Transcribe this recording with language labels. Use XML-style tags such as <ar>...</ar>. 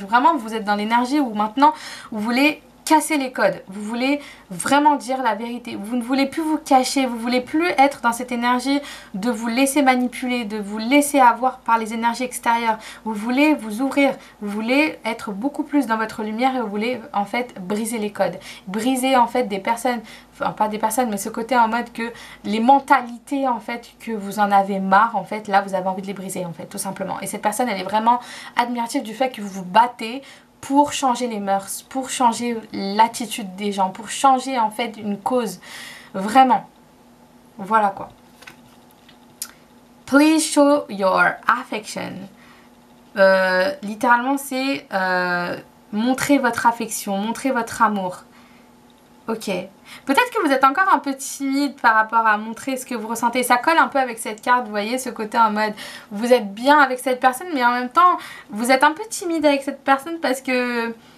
<fr>Vraiment, vous êtes dans l'énergie où maintenant, vous voulez casser les codes, vous voulez vraiment dire la vérité, vous ne voulez plus vous cacher, vous ne voulez plus être dans cette énergie de vous laisser manipuler, de vous laisser avoir par les énergies extérieures, vous voulez vous ouvrir, vous voulez être beaucoup plus dans votre lumière et vous voulez en fait briser les codes, briser en fait des personnes, enfin pas des personnes mais ce côté en mode que les mentalités en fait que vous en avez marre en fait, là vous avez envie de les briser en fait tout simplement. Et cette personne elle est vraiment admirative du fait que vous vous battez pour changer les mœurs, pour changer l'attitude des gens, pour changer en fait une cause. Vraiment. Voilà quoi.</fr> <en>Please show your affection.</en> <fr>Littéralement c'est montrer votre affection, montrer votre amour. Ok. Peut-être que vous êtes encore un peu timide par rapport à montrer ce que vous ressentez. Ça colle un peu avec cette carte, vous voyez, ce côté en mode vous êtes bien avec cette personne, mais en même temps, vous êtes un peu timide avec cette personne parce que</fr>